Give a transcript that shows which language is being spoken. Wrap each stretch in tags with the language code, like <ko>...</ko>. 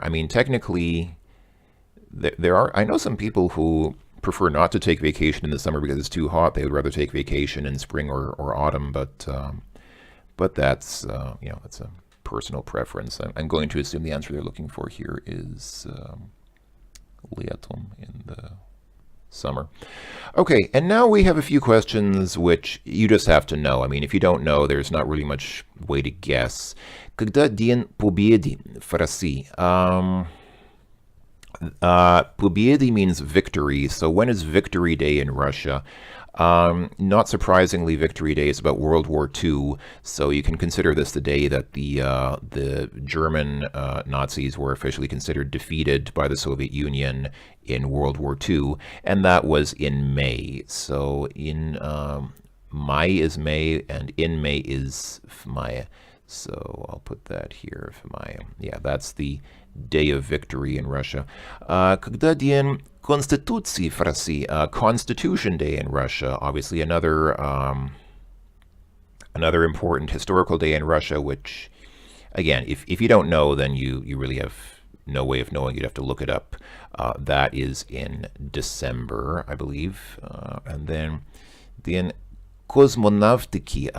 <en>I mean, technically, I know some people who prefer not to take vacation in the summer because it's too hot. They would rather take vacation in spring or autumn, but that's, it's a personal preference. I'm going to assume the answer they're looking for here is летом, in the summer. Okay, and now we have a few questions which you just have to know. I mean, if you don't know, there's not really much way to guess.</en> <ru>Когда День Победы в России?</ru> <en>Победы means victory. So when is Victory Day in Russia? Not surprisingly, Victory Day is about World War II, so you can consider this the day that the German Nazis were officially considered defeated by the Soviet Union in World War II, and that was in May. So in Mai is May, and in May is Maya. So I'll put that here, Maya. Yeah, that's the Day of Victory in Russia.</en> <ru>Когда День Конституции в России?</ru> <en>Constitution Day in Russia. Obviously another important historical day in Russia, which, again, if you don't know, then you really have no way of knowing. You'd have to look it up. That is in December, I believe. And then День Космонавтики.</en>